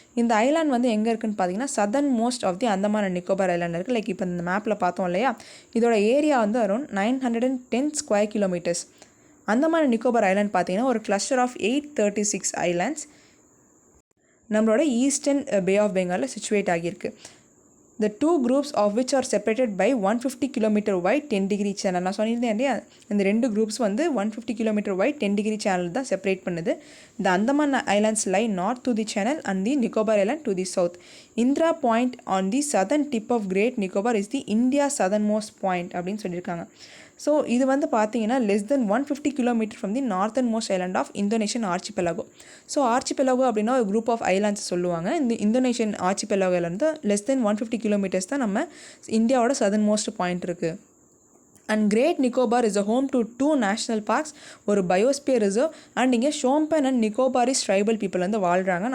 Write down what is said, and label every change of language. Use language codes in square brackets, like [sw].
[ta] இந்த ஐலாண்ட் வந்து எங்கே இருக்குன்னு பார்த்தீங்கன்னா southern most of the Andaman and Nicobar island இருக்குது. லைக் இப்போ இந்த மேப்பில் பார்த்தோம் இல்லையா, இதோட ஏரியா வந்து around 910 square kilometers. Andaman and Nicobar island பார்த்தீங்கன்னா ஒரு கிளஸ்டர் ஆஃப் 836 ஐலாண்ட்ஸ் நம்மளோட ஈஸ்டர்ன் பே ஆஃப் பெங்காலில் சிச்சுவேட் ஆகியிருக்கு. [en] The two groups of which are separated by 150 km wide 10 degree channel. [ta] நான் சொல்லியிருந்தேன் இல்லையா, இந்த ரெண்டு குரூப்ஸ் வந்து [en] 150 km wide 10 degree channel [ta] தான் செப்பரேட் பண்ணுது. [en] The Andaman Islands lie north to the channel and the Nicobar Island to the south. Indra Point on the southern tip of Great Nicobar is the India southernmost point [ta] அப்படின்னு சொல்லியிருக்காங்க. So இது வந்து பார்த்தீங்கன்னா [en] less than 150 km from the northernmost island of Indonesian archipelago. [ta] So ஆர்ச்சிபெலாகோ அப்படின்னா ஒரு group of islands சொல்லுவாங்க. இந்த Indonesian ஆர்ச்சிபெலாகோலேருந்து [en] less than 150 kilometers [ta] தான் நம்ம இந்தியாவோட சதர்ன்மோஸ்ட் பாயிண்ட் இருக்குது. [en] and great Nicobar is a home to 2 national parks, [ta] ஒரு பயோஸ்பியர் ரிசர்வ், அண்ட் இங்கே ஷோம்பன் அண்ட் நிக்கோபாரிஸ் ட்ரைபல் பீப்புள் வந்து வாழ்கிறாங்க.